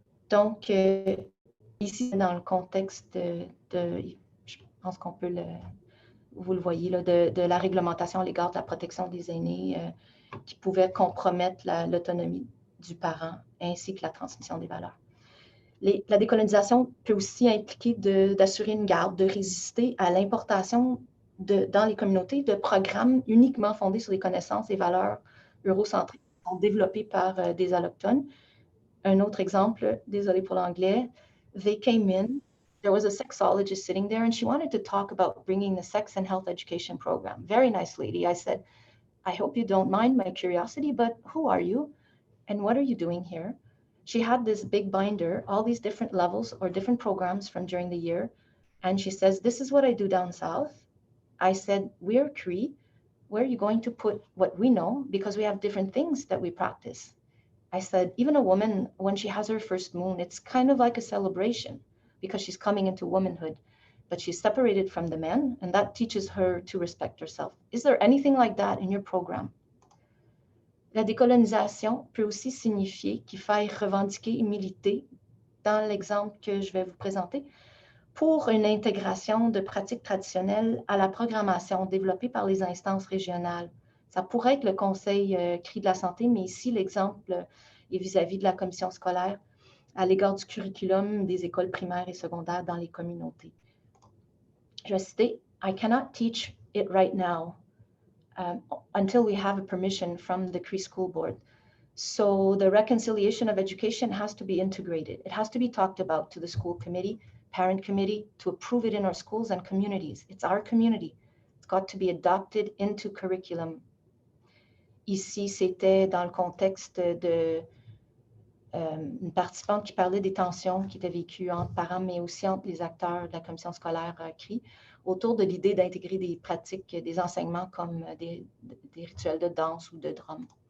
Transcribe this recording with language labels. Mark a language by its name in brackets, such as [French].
[French] Donc, ici, dans le contexte je pense qu'on peut vous le voyez, là, de la réglementation à l'égard de la protection des aînés qui pouvait compromettre l'autonomie du parent ainsi que la transmission des valeurs. La décolonisation peut aussi impliquer d'assurer une garde, de résister à l'importation dans les communautés de programmes uniquement fondés sur des connaissances et valeurs eurocentriques qui sont développés par des allochtones. Un autre exemple, désolé pour l'anglais, [English] they came in, there was a sexologist sitting there and she wanted to talk about bringing the sex and health education program. Very nice lady. I said, I hope you don't mind my curiosity, but who are you? And what are you doing here? She had this big binder, all these different levels or different programs from during the year. And she says, this is what I do down south. I said, we're Cree. Where are you going to put what we know? Because we have different things that we practice. I said, even a woman, when she has her first moon, it's kind of like a celebration because she's coming into womanhood, but she's separated from the men, and that teaches her to respect herself. Is there anything like that in your program? [French] La décolonisation peut aussi signifier qu'il faille revendiquer et militer, dans l'exemple que je vais vous présenter, pour une intégration de pratiques traditionnelles à la programmation développée par les instances régionales. Ça pourrait être le Conseil CRI de la santé, mais ici, l'exemple est vis-à-vis de la commission scolaire à l'égard du curriculum des écoles primaires et secondaires dans les communautés. Je vais citer, [English] I cannot teach it right now until we have a permission from the CRI School Board. So the reconciliation of education has to be integrated. It has to be talked about to the school committee, parent committee, to approve it in our schools and communities. It's our community. It's got to be adopted into curriculum. [French] Ici, c'était dans le contexte de une participante qui parlait des tensions qui étaient vécues entre parents, mais aussi entre les acteurs de la commission scolaire CRI, autour de l'idée d'intégrer des pratiques, des enseignements comme des rituels de danse ou de drum.